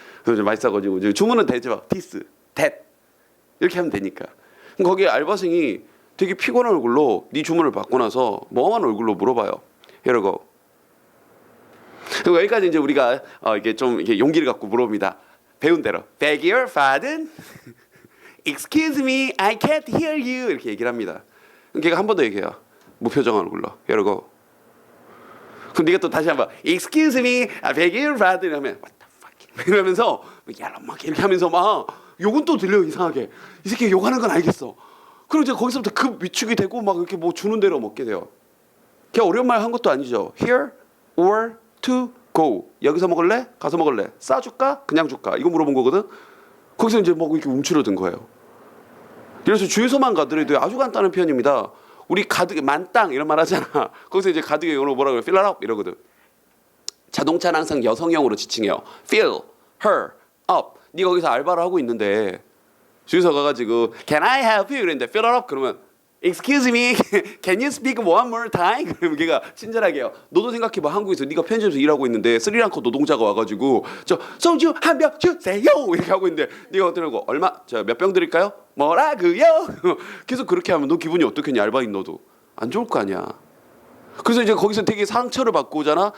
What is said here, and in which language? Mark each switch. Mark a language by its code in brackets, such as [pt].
[ko] 그래서 맛있어가지고 이제 주문은 되죠. this, that 이렇게 하면 되니까. 그럼 거기에 알바생이 되게 피곤한 얼굴로 네 주문을 받고 나서 멍한 얼굴로 물어봐요. 이러고. 그리고 여기까지 이제 우리가 이게 좀 이렇게 용기를 갖고 물어봅니다. 배운 대로. [en] Beg your pardon? Excuse me, I can't hear you. [ko] 이렇게 얘기를 합니다. 그럼 걔가 한 번 더 얘기해요. 무표정한 얼굴로. 이러고. 그럼 네가 또 다시 한번 [en] Excuse me, I beg your pardon [ko] 하면 [en] What the fuck? [ko] 이러면서 야라 막 이렇게 하면서 막 욕은 또 들려요. 이상하게. 이 새끼 욕하는 건 알겠어. 그리고 이제 거기서부터 급 위축이 되고 막 이렇게 뭐 주는 대로 먹게 돼요. 걔 어려운 말 한 것도 아니죠. [en] Here or to go. [ko] 여기서 먹을래? 가서 먹을래? 싸줄까? 그냥 줄까? 이거 물어본 거거든. 거기서 이제 막 이렇게 움츠러든 거예요. 그래서 주유소만 가더라도 아주 간단한 표현입니다. 우리 가득 만땅 이런 말 하잖아. 거기서 이제 가득의 영어로 뭐라고 해요? [en] Fill it up [ko] 이러거든. 자동차는 항상 여성형으로 지칭해요. [en] Fill her up. [ko] 네가 거기서 알바를 하고 있는데 주유소 가가지고 [en] Can I help you? [ko] 이랬는데 [en] Fill it up [ko] 그러면 [en] Excuse me, can you speak one more time? [ko] 그러면 걔가 친절하게 해요. 너도 생각해봐. 한국에서 네가 편의점에서 일하고 있는데 스리랑카 노동자가 와가지고 저 소주 한 병 주세요 이렇게 하고 있는데 네가 어떠냐고 얼마? 저 몇 병 드릴까요? 뭐라고요? 계속 그렇게 하면 너 기분이 어떻겠냐? 알바인 너도 안 좋을 거 아니야. 그래서 이제 거기서 되게 상처를 받고 오잖아.